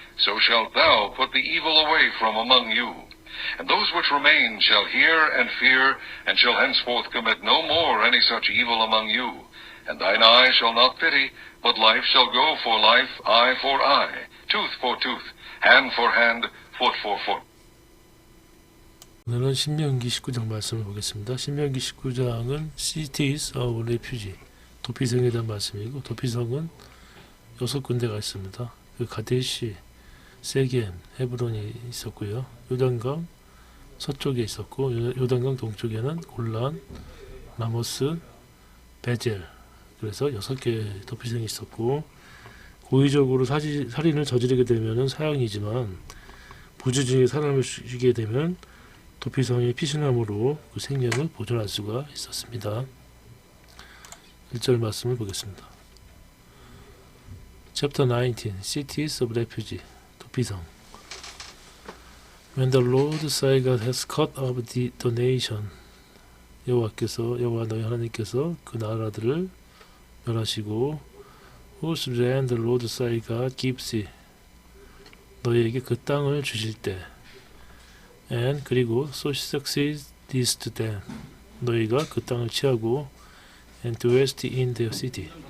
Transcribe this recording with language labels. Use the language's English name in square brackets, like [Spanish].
[English] So shalt thou put the evil away from among you. And those which remain shall hear and fear, and shall henceforth commit no more any such evil among you. And thine eye shall not pity, but life shall go for life, eye for eye, tooth for tooth, hand for hand, foot for foot. [Korean] 오늘은 신명기 19장 말씀을 보겠습니다. 신명기 19장은 [English] Cities of Refuge, [Korean] 도피성에 대한 말씀이고, 도피성은 6군데가 있습니다. 그 가데시, 세겜, 헤브론이 있었고요. 요단강 서쪽에 있었고, 요단강 동쪽에는 골란, 라모스, 베젤, 그래서 6개의 도피성이 있었고, 고의적으로 살인을 저지르게 되면 사형이지만 부주중에 사람을 죽이게 되면 도피성의 피신함으로 그 생명을 보존할 수가 있었습니다. 1절 말씀을 보겠습니다. [English] Chapter 19, Cities of Refuge, 도피성. When the Lord thy God has cut off the nation, [Korean] 여호와 너희 하나님께서 그 나라들을 멸하시고, [English] whose land the Lord thy God gives thee, [Korean] 너희에게 그 땅을 주실 때, [English] and [Korean] 그리고 [English] so succeedest them, [Korean] 너희가 그 땅을 취하고, [English] and dwellest in their city,